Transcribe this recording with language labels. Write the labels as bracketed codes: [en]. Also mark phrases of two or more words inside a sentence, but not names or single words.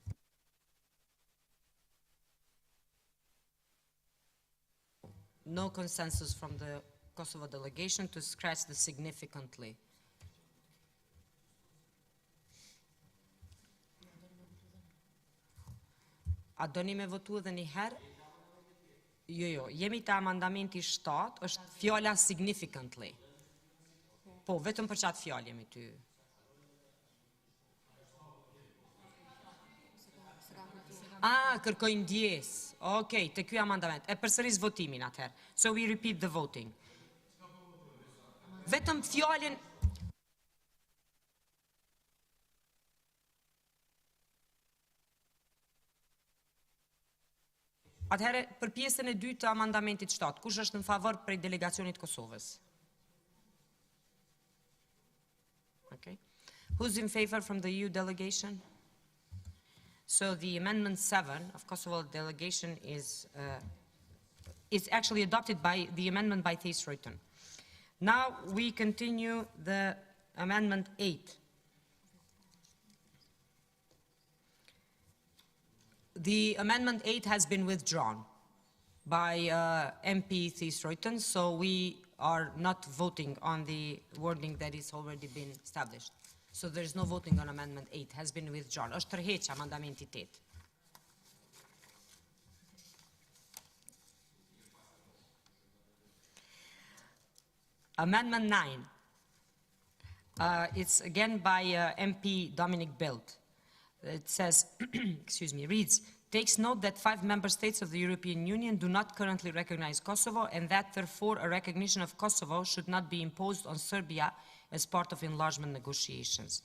[en] No consensus from the Kosovo delegation to scratch the significantly. [sq] A doni me votu edhe një herë? Jo, jemi te amandamenti 7, është fjala significantly. Po, vetëm për qatë fjalë jemi ty. Kërkojnë ndjes. Okej, te ky amandament. E përsëris votimin atëherë. [en] So we repeat the voting. [sq] Vetëm fjalën. Atëherë, për pjesën e dytë të amandamentit 7, kush është në favor prej delegacionit Kosovës? [en] Okay. Who's in favor from the EU delegation? So the Amendment 7 of Kosovo delegation is actually adopted by the amendment by Thys-Reuten. Now we continue the Amendment 8. The Amendment 8 has been withdrawn by MP Thys-Reuten, so we are not voting on the wording that has already been established. So there is no voting on Amendment 8, has been withdrawn. [sq] Është tërheq amendamenti 8. [en] Amendment 9. It's again by MP Dominic Bildt. It says, excuse me, reads, takes note that 5 member states of the European Union do not currently recognize Kosovo and that therefore a recognition of Kosovo should not be imposed on Serbia as part of enlargement negotiations.